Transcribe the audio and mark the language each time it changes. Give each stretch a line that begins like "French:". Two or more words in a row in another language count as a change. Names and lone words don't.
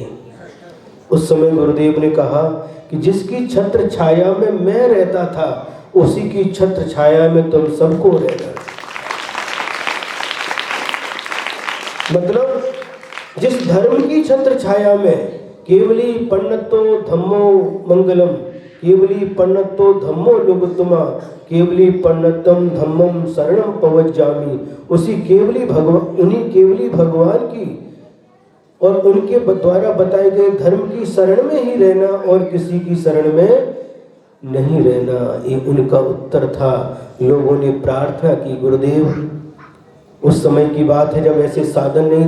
Hindi: उस समय गुरुदेव ने कहा कि जिसकी छत्र छाया में मैं रहता था उसी की छत्र छाया में तुम सबको रहना। मतलब जिस धर्म की छत्र छाया में
Prakrit languages: केवली पन्नतो धम्मो मंगलम, केवली पन्नतो धम्मो लुगतुमा, केवली पन्नतम धम्मम शरणम पवज्जामि,
Hindi: उन्हीं केवली भगवान की और उनके द्वारा बताए गए धर्म की शरण में ही रहना और किसी की शरण में नहीं रहना, ये उनका उत्तर था। लोगों ने प्रार्थना की, गुरुदेव उस समय की बात है जब ऐसे साधन नहीं